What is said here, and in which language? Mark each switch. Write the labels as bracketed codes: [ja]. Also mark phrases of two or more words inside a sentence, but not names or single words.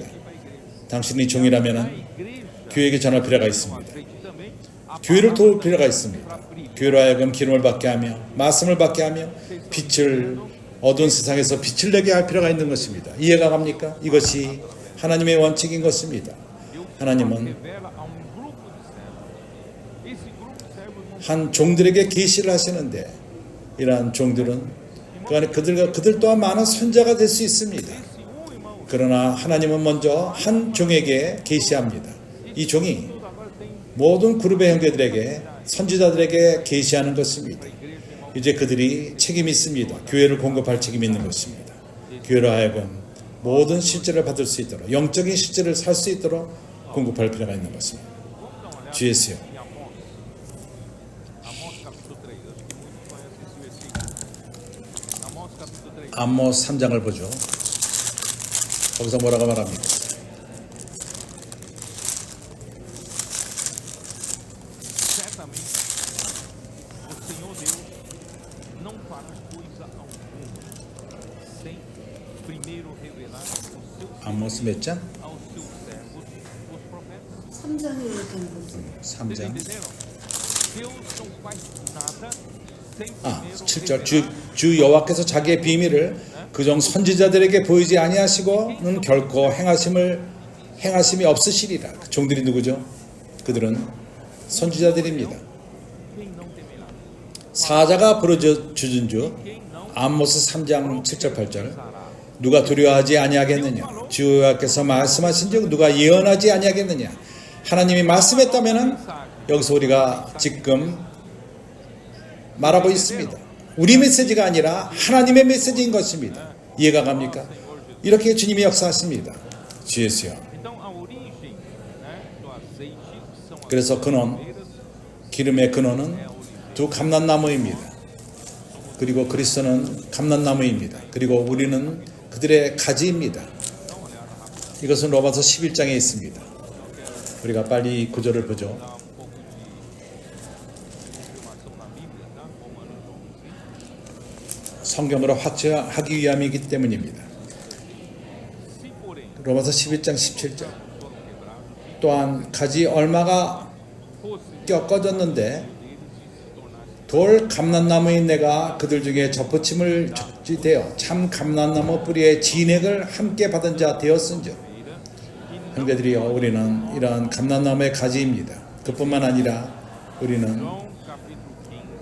[ko] 당신이 종이라면 교회에게 전할 필요가 있습니다. 교회를 도울 필요가 있습니다. 교회로 하여금 기름을 받게 하며 말씀을 받게 하며 빛을 어두운 세상에서 빛을 내게 할 필요가 있는 것입니다. 이해가 갑니까? 이것이 하나님의 원칙인 것입니다. 하나님은 [pt] revela a grupo de servos. Esse grupo de servos não [ko] 한 종들에게 계시를 하시는데 이러한 종들은 그 안에 그들 또한 많은 손자가 될 수 있습니다. [pt] irmão. [ko] 그러나 하나님은 먼저 한 종에게 계시합니다. 이 종이 [pt] Agora tem [ko] 모든 그룹의 형제들에게 선지자들에게 계시하는 것입니다. 이제 그들이 책임이 있습니다. 교회를 공급할 책임이 있는 것입니다. 교회로 하여금 모든 실제를 받을 수 있도록 영적인 실제를 살 수 있도록 공급할 필요가 있는 것입니다. 주 예수요. [pt] em Amós. Amós capítulo 3. Acho que muitos conhecem esse versículo. Amós capítulo 3. [ko] 아모스 3장을 보죠. 거기서 뭐라고 말합니까? [pt] Certamente, o Senhor Deus não fará coisa alguma sem primeiro revelar [ko] 아모스 몇 장? [pt] aos seus servos, os profetas. [ko] 3장에 얘기하는 거죠. [pt] Vocês [ko] 3장. [pt] entenderam? Deus não faz nada sem [ko] 아, [pt] primeiro [ko] 7절 [pt] revelar. [ko] 주 여호와께서 자기의 비밀을 그종 선지자들에게 보이지 아니하시고는 결코 행하심이 없으시리라. 그 종들이 누구죠? 그들은 선지자들입니다. [pt] Quem não temerá? [ko] 사자가 부르짖은 주 [pt] Quem não [ko] 아모스 3장 7절 8절 누가 두려워하지 아니하겠느냐? 주 여호와께서 말씀하신즉 누가 예언하지 아니하겠느냐? 하나님이 말씀했다면은 여기서 우리가 지금 말하고 있습니다. 우리 메시지가 아니라 하나님의 메시지인 것입니다. 이해가 갑니까? 이렇게 주님이 역사하십니다. 주 예수요. [pt] Então a origem, do azeite são as [ko] 그래서 근원, [pt] palmeiras, [ko] 기름의 근원은 두 감람나무입니다. 그리고 그리스도는 감람나무입니다. 그리고 우리는 그들의 가지입니다. 이것은 로마서 11장에 있습니다. 우리가 빨리 이 구절을 보죠. [pt] dá um pouco de confirmação na Bíblia, tá? Romanos 11. [ko] 성경으로 확증하기 위함이기 때문입니다. [pt] Se porém [ko] 로마서 11장 17절 [pt] foram quebrados, [ko] 또한 가지 얼마가 [pt] fosse [ko] 꺼졌는데 [pt] deles e se tornasse [ko] 돌 감람나무인 내가 그들 중에 접붙임을 적지되어 참 감람나무 뿌리의 진액을 함께 받은 자 되었은즉 형제들이여 우리는 이러한 감람나무의 가지입니다. 그뿐만 아니라 우리는 [pt] João capítulo 15,